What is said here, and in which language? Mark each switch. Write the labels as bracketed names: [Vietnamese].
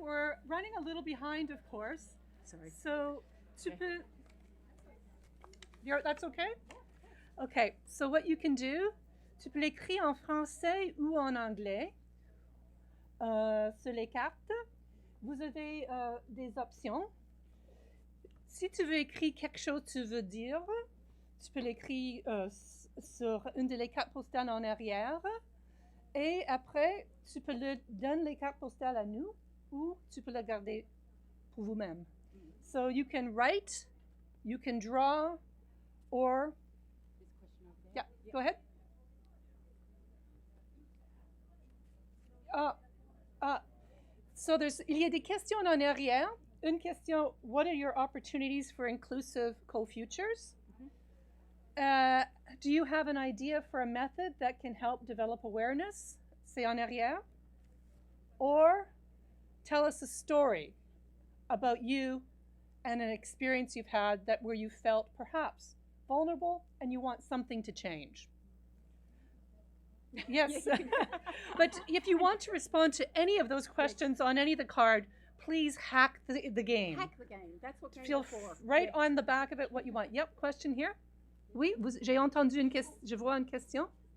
[English] We're running a little behind, of course. Sorry. So that's okay? Okay, so what you can do, [French] tu peux l'écrire en français ou en anglais sur les cartes. Vous avez des options. Si tu veux écrire quelque chose que tu veux dire, tu peux l'écrire sur une des cartes postales en arrière. Et après, tu peux donner les cartes postales à nous ou tu peux les garder pour vous-même. [English] So you can write, you can draw, or... Yeah, go ahead. So [French] il y a des questions en arrière. Une question, [English] what are your opportunities for inclusive co-futures? Do you have an idea for a method that can help develop awareness? [French] C'est en arrière. [English] Or tell us a story about you and an experience you've had where you felt perhaps vulnerable and you want something to change. Yes. But if you want to respond to any of those questions on any of the card, please hack the game. Hack the game. That's what Feel right on the back of it what you want. Yep, question here. [French] Oui, j'ai entendu une question. [English] Je vois une question.